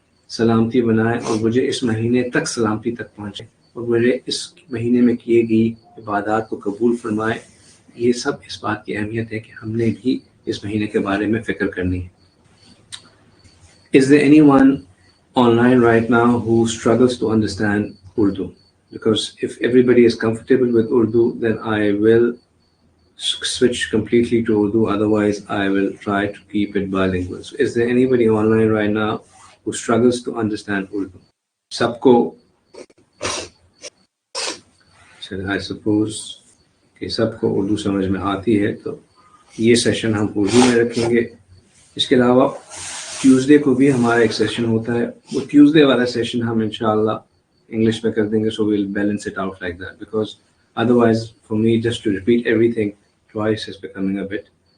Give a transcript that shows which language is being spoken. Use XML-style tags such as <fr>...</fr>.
<ur>سلامتی بنائے اور مجھے اس مہینے تک سلامتی تک پہنچے اور مجھے اس مہینے میں کیے گئی عبادات کو قبول فرمائے۔ یہ سب اس بات کی اہمیت ہے کہ ہم نے بھی اس مہینے کے بارے میں فکر کرنی ہے۔</ur> <en>Is there anyone online right now who struggles to understand Urdu? Because if everybody is comfortable with Urdu, then I will switch completely to Urdu. Otherwise, I will try to keep it bilingual. So is there anybody online right now who struggles to understand Urdu?</en> <ur>Sabko,</ur> <en>I suppose</en> <ur>کہ سب کو اردو سمجھ میں آتی ہے، تو یہ session ہم اردو میں رکھیں گے۔ اس کے علاوہ ٹیوزڈے کو بھی ہمارا ایک سیشن ہوتا ہے، وہ ٹیوزڈے والا سیشن ہم انشاءاللہ انگلش میں کر دیں گے،</ur> <en>so we'll balance it out like that, because otherwise for me just to repeat everything twice is becoming a bit</en>